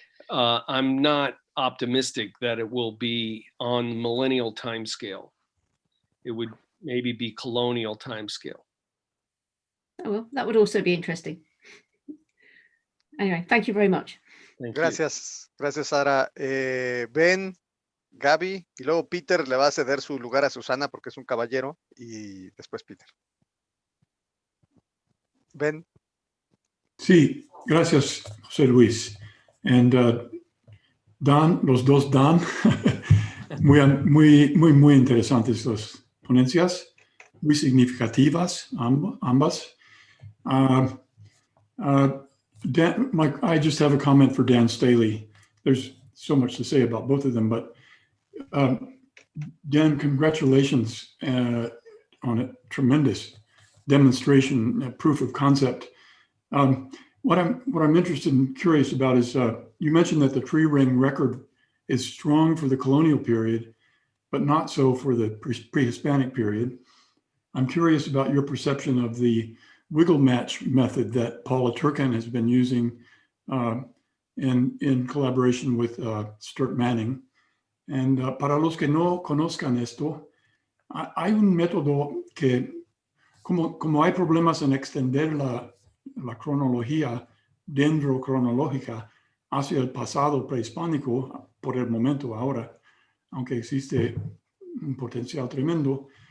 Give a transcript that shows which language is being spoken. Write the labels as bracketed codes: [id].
[en] I'm not optimistic that it will be on millennial timescale. It would maybe be colonial timescale. Oh, well, that would also be interesting. Anyway, thank you very much. [es] Gracias, gracias, Sara. Ben, Gaby, y luego Peter le va a ceder su lugar a Susana porque es un caballero, y después Peter. Ben. Sí, gracias, José Luis. And Dan, los dos Dan, muy interesantes las ponencias, muy significativas ambas. [en] Dan, I just have a comment for Dan Stahle. There's so much to say about both of them, but Dan, congratulations on a tremendous demonstration, proof of concept. What I'm interested and curious about is you mentioned that the tree ring record is strong for the colonial period, but not so for the pre-Hispanic period. I'm curious about your perception of the wiggle match method that Paula Turcan has been using in collaboration with Stuart Manning. [es] And para los que no conozcan esto, hay un método que, como hay problemas en extender la cronología dendrocronológica hacia el pasado prehispánico por el momento ahora, aunque existe un potencial tremendo,